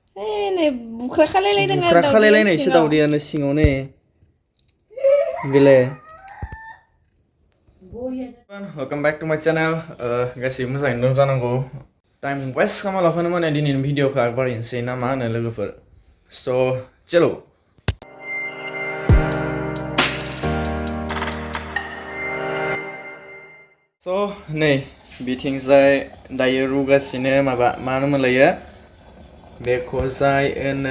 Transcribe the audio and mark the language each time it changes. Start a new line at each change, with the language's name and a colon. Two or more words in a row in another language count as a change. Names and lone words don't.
Bodo: नै बुख्रा खालायलायदों आरो बुख्रा खालायलायनायसो दावदैयानो सिङाव नै बेलाय
English: Welcome back to my channel.
Bodo: गासिबो मोजाङैनो दं जानांगौ
English: time waste
Bodo: खालामालाफानो माने दिनैनि भिडिअखौ आगबारिनोसै ना मा होनो लोगोफोर स' चलो स' नै बिथिंजाय दायो रुगासिनो माबा मा होनोमोनलायो बेखौ जाय होनो